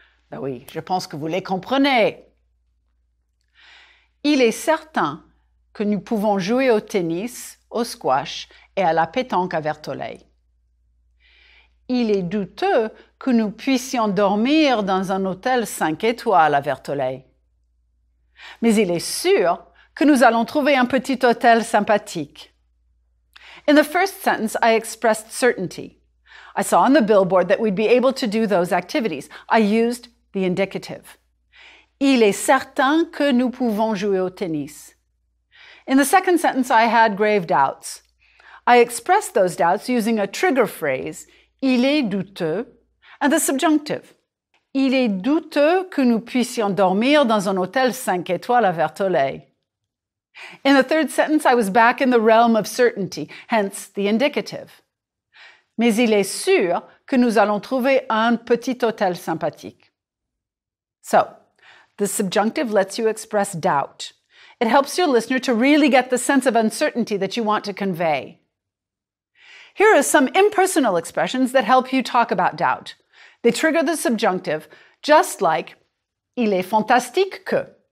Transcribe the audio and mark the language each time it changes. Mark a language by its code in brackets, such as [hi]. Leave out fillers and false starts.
[fr] Ben oui, je pense que vous les comprenez. Il est certain que nous pouvons jouer au tennis, au squash et à la pétanque à Vertolay. Il est douteux que nous puissions dormir dans un hôtel 5 étoiles à Vertolay. Mais il est sûr que nous allons trouver un petit hôtel sympathique. [en] In the first sentence, I expressed certainty. I saw on the billboard that we'd be able to do those activities. I used the indicative. [fr] Il est certain que nous pouvons jouer au tennis. [en] In the second sentence, I had grave doubts. I expressed those doubts using a trigger phrase, [fr] il est douteux, [en] and the subjunctive. [fr] Il est douteux que nous puissions dormir dans un hôtel 5 étoiles à Vertolay. [en] In the third sentence, I was back in the realm of certainty, hence the indicative. [fr] Mais il est sûr que nous allons trouver un petit hôtel sympathique. [en] So, the subjunctive lets you express doubt. It helps your listener to really get the sense of uncertainty that you want to convey. Here are some impersonal expressions that help you talk about doubt. They trigger the subjunctive, just like [fr] il est fantastique que.